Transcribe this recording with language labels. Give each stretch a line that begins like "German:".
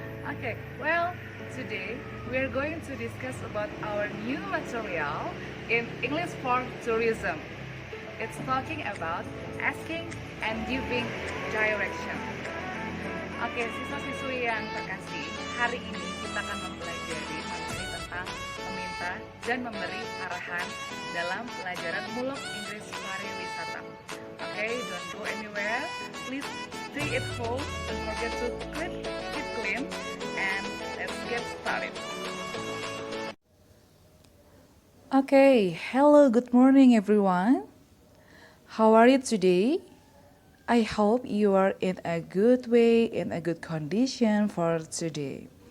English: Okay, well, today we are going to discuss about our new material in English for Tourism. It's talking about asking and giving direction.
Indonesian: Oke, siswa-siswi yang terkasih, hari ini kita akan mempelajari materi tentang meminta dan memberi arahan dalam pelajaran Mulok Inggris Pariwisata.
English: Oke, don't go anywhere. Please stay at home. Don't forget to keep clean. And let's get started. Okay, hello, good morning everyone. How are you today? I hope you are in a good way, in a good condition for today.